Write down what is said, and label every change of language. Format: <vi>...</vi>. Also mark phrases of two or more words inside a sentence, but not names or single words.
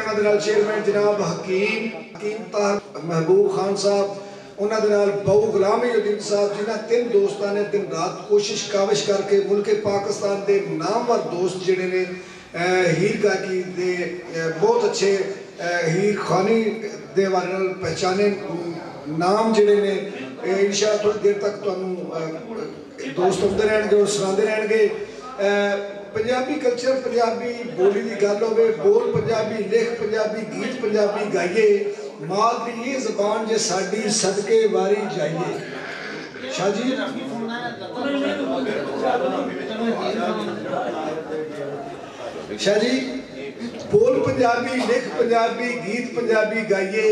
<pa>ਉਹਨਾਂ ਦੇ ਨਾਲ ਚੇਅਰਮੈਨ ਜਨਾਬ ਹਕੀਮ ਤਾਹਰ ਮਹਿਬੂਬ ਖਾਨ ਸਾਹਿਬ, ਉਹਨਾਂ ਦੇ ਨਾਲ ਬਹੁ ਗੁਲਾਮ-ਏ-ਦੀਨ ਸਾਹਿਬ, ਜਿਨ੍ਹਾਂ 3 ਦੋਸਤਾਂ ਨੇ ਦਿਨ ਰਾਤ ਕੋਸ਼ਿਸ਼ ਕਾਵਿਸ਼ ਕਰਕੇ ਮੁਲਕ ਪਾਕਿਸਤਾਨ ਦੇ ਨਾਮਵਰ ਦੋਸਤ ਜਿਹੜੇ ਨੇ ਹੀਰ ਗਾਇਕੀ ਦੇ ਬਹੁਤ ਅੱਛੇ ਹੀਰ ਖਾਨੀ ਦੇ ਹਵਾਲੇ ਨਾਲ ਪਹਿਚਾਨੇ ਨਾਮ ਜਿਹੜੇ ਨੇ</pa> <ar>إن شاء الله</ar> <pa>ਥੋੜੀ ਦੇਰ ਤੱਕ ਤੁਹਾਨੂੰ ਦੋਸਤ ਹੁੰਦੇ ਰਹਿਣਗੇ ਔਰ ਸੁਣਾਉਂਦੇ ਰਹਿਣਗੇ। ਪੰਜਾਬੀ ਕਲਚਰ ਪੰਜਾਬੀ ਬੋਲੀ ਕੀ ਗੱਲ ਹੋ, ਬੋਲ ਪੰਜਾਬੀ, ਲਿਖ ਪੰਜਾਬੀ, ਗੀਤ ਪੰਜਾਬੀ ਗਾਈਏ। ਮਾਦਰੀ ਯੇ ਜ਼ਬਾਨ ਜੇ ਸਾਡੀ ਸਦਕੇ ਵਾਰੀ ਜਾਈਏ। ਸ਼ਾਹ ਜੀ ਸ਼ਾਹ ਜੀ ਬੋਲ ਪੰਜਾਬੀ, ਲਿਖ ਪੰਜਾਬੀ, ਗੀਤ ਪੰਜਾਬੀ ਗਾਈਏ।</pa>